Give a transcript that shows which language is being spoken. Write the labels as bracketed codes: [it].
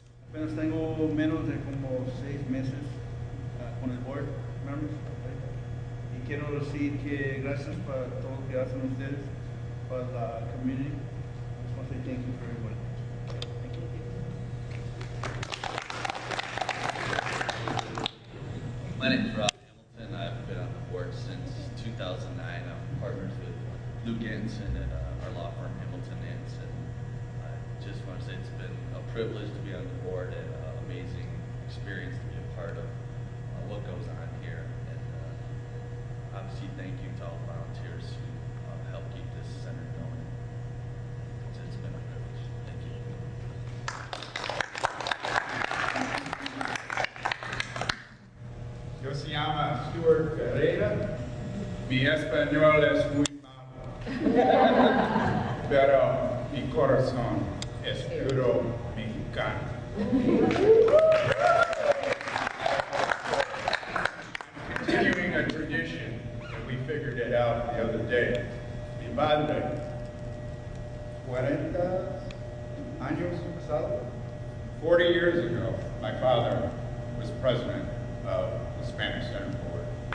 [es] Apenas tengo menos de como 6 meses con el [en] board members. [es] Y quiero decir que gracias para todo lo que hacen ustedes para la [en] community. I just want to say thank you for everybody. My name is Rob Hamilton. I've been on the board since 2009. I'm partners with Lou Ganson and our law firm Hamilton Nansen. I just want to say it's been a privilege to be on the board and an amazing experience to be a part of what goes on here. And obviously, thank you to all the volunteers who help keep this center going. It's been a privilege. Thank you. [es] Yo se llama Stuart Ferreira. Mi español es muy malo, pero mi corazón es puro mexicano. [en] Continuing a tradition that we figured it out the other day. [es] Mi padre, 40 años pasado, [en] 40 years ago, my father was president of the Spanish Center Board.